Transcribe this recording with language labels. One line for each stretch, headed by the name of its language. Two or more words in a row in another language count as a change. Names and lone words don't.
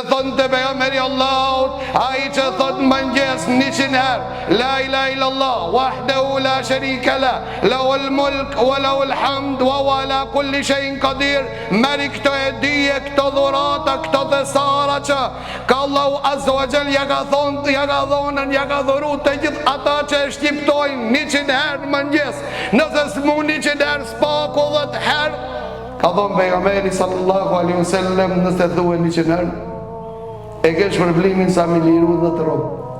Albanian: thonë të pejgamberi Allahut, ai që thot mëngjes 100 herë
Arabic: لا إله إلا الله وحده لا شريك لا له الملك وله الحمد وهو على كل شيء قدير,
Albanian: merri këto e dije, këto dhurata, këto thesara që ka Allahu
Arabic: عز وجل
Albanian: ja ka thonë, ja ka dhonën, ja ka dhuru të gjithë ata që e shqiptojnë 100 herë në mëngjes, nëse s'mund 100 herë s'paku 10 herë. Ka thonë pejgamberi
Arabic: صلى الله عليه وسلم,
Albanian: nëse thuhen 100 herë, e ke shpërblimin sa me liru dhe të robë.